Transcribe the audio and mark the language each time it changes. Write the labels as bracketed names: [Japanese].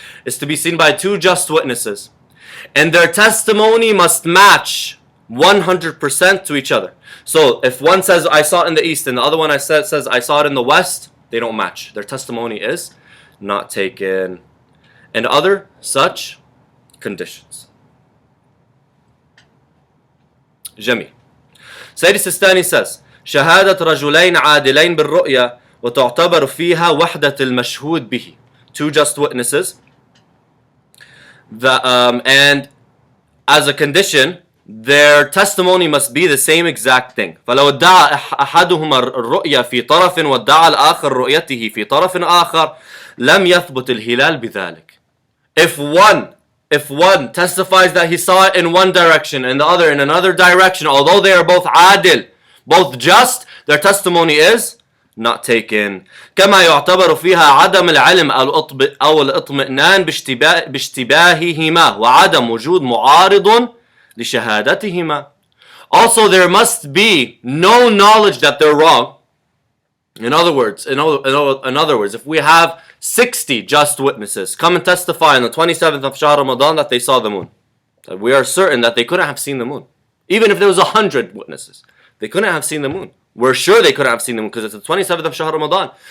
[English] It's to be seen by two just witnesses. And their testimony must match 100% to each other. So if one says, I saw it in the east, and the other one says, I saw it in the west, they don't match. Their testimony is not taken. And other such conditions. Jami. Sayyid Sistani says, [Arabic] شهادة رجلين عادلين بالرؤية وتعتبر فيها وحدة المشهود به. [English] Two just witnesses. And as a condition, their testimony must be the same exact thing. [Arabic] فلو ادعى أحدهما الرؤية في طرف وادعى الآخر رؤيته في طرف آخر لم يثبت الهلال بذلك. [English] If one testifies that he saw it in one direction and the other in another direction, although they are both adil, both just, their testimony is not taken. [Arabic] كما يعتبر فيها عدم العلم أو الاطمئنان باشتباههما وعدم وجود معارض لشهادتهما. [English] Also, there must be no knowledge that they're wrong. In other words, if we have 60 just witnesses come and testify on the 27th of Shahr Ramadan that they saw the moon, we are certain that they couldn't have seen the moon. Even if there was 100 witnesses, they couldn't have seen the moon. We're sure they couldn't have seen the moon because it's the 27th of Shahr Ramadan.